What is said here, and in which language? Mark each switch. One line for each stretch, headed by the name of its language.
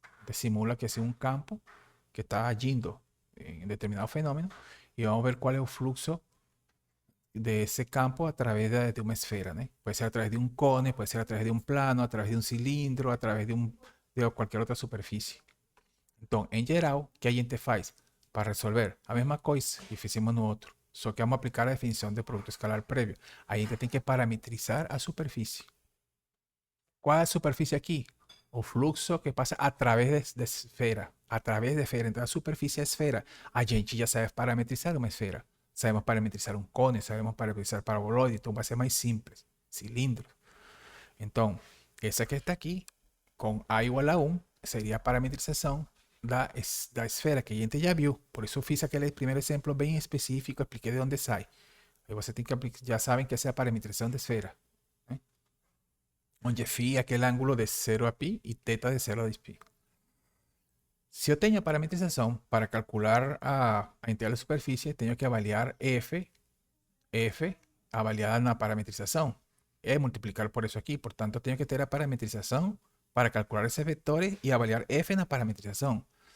Spanish: Simula que es un campo que está agindo en determinado fenómeno y vamos a ver cuál es el fluxo de ese campo a través de una esfera, ¿no? Puede ser a través de un cone, puede ser a través de un plano, a través de un cilindro, a través de cualquier otra superficie.
Portuguese: Entonces, en geral, ¿qué a gente faz para resolver? A mesma coisa que fizemos no outro, só que
Spanish: vamos a aplicar a definición de producto escalar previo.
Portuguese: A gente tem que parametrizar a superficie.
Spanish: ¿Cuál es la superficie aquí? O fluxo que pasa a través de esfera. A través de esfera. Entonces, a superficie es esfera. A gente ya sabe parametrizar una esfera. Sabemos parametrizar un cone, sabemos parametrizar paraboloide. Entonces, va a ser más simple. Cilindros. Entonces, esa que está aquí, con A igual a 1, sería parametrización
Portuguese: da esfera que a gente já viu. Por isso fiz aquele primeiro exemplo bem específico, expliquei de onde sai. Aí você tem que aplicar, já sabem que essa é a parametrização da esfera, né? Onde φ é aquele ângulo de 0 a π e θ de 0 a 2π. Se eu tenho a parametrização para calcular a integral de superfície, tenho que avaliar f avaliada na parametrização, é multiplicar por isso aqui. Portanto, tenho que ter a parametrização para calcular esses vetores e avaliar f na parametrização.